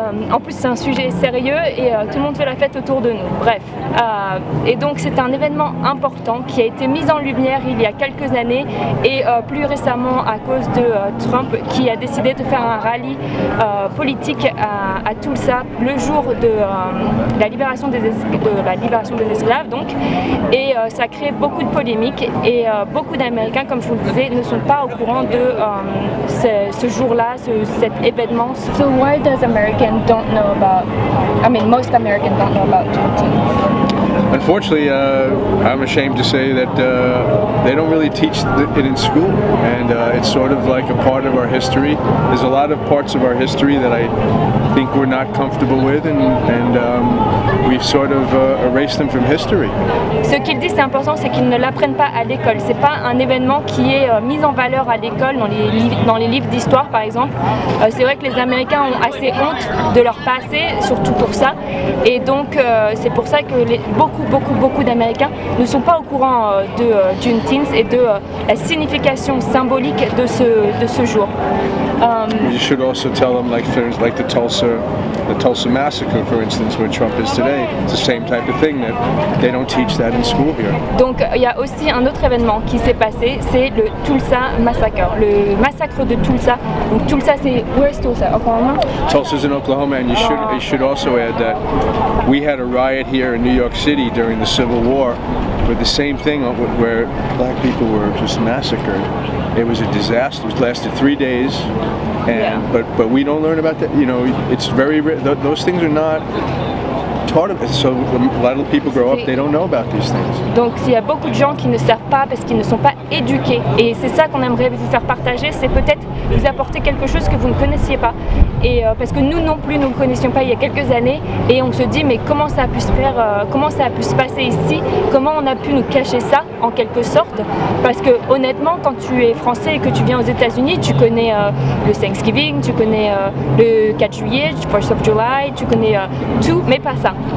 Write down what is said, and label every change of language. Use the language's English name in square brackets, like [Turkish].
[French] En plus c'est un sujet sérieux et tout le monde fait la fête autour de nous. Bref, et donc c'est un événement important qui a été mis en lumière il y a quelques années et plus récemment à cause de Trump qui a décidé de faire un rallye politique à Tulsa le jour de la libération des esclaves donc, et ça crée beaucoup de polémiques et beaucoup d'Américains, comme je vous le disais, ne sont pas au courant de ce jour-là, cet événement. [English] So why does Americans don't know about, most Americans don't know about Juneteenth? Unfortunately, I'm ashamed to say that they don't really teach it in school, and it's sort of like a part of our history. There's a lot of parts of our history that I think we're not comfortable with, and we've sort of erased them from history. [French] Ce qu'il dit, c'est important, c'est qu'ils ne l'apprennent pas à l'école. C'est pas un événement qui est mis en valeur à l'école, dans les livres d'histoire par exemple. C'est vrai que les Américains ont assez honte de leur passé, surtout pour ça, et donc c'est pour ça que beaucoup d'Américains ne sont pas au courant de Juneteenth et de la signification symbolique de ce jour. [English] You should also tell them, like the Tulsa massacre, for instance, where Trump is today. It's the same type of thing that they don't teach that in school here. [French] Donc il y a aussi un autre événement qui s'est passé, c'est le Tulsa Massacre, le massacre de Tulsa. Donc Tulsa, c'est [English] where's Tulsa? [French] Oklahoma? [English] Tulsa's in Oklahoma, and you should also add that we had a riot here in New York City during the Civil War with the same thing, where black people were just massacred. It was a disaster. It lasted 3 days, and but we don't learn about that. You know, it's those things are not taught of it. So a lot of people grow up, they don't know about these things. [French] Donc il y a beaucoup de gens qui ne savent pas parce qu'ils ne sont pas éduqués, et c'est ça qu'on aimerait vous faire partager, c'est peut-être vous apporter quelque chose que vous ne connaissiez pas, et parce que nous non plus nous ne connaissions pas il y a quelques années, et on se dit mais comment ça a pu se faire, comment ça a pu se passer ici, comment on a pu nous cacher ça en quelque sorte, parce que honnêtement quand tu es français et que tu viens aux États-Unis, tu connais le Thanksgiving, tu connais le 4 juillet, [English] 4th of July, [French] tu connais tout, mais pas ça.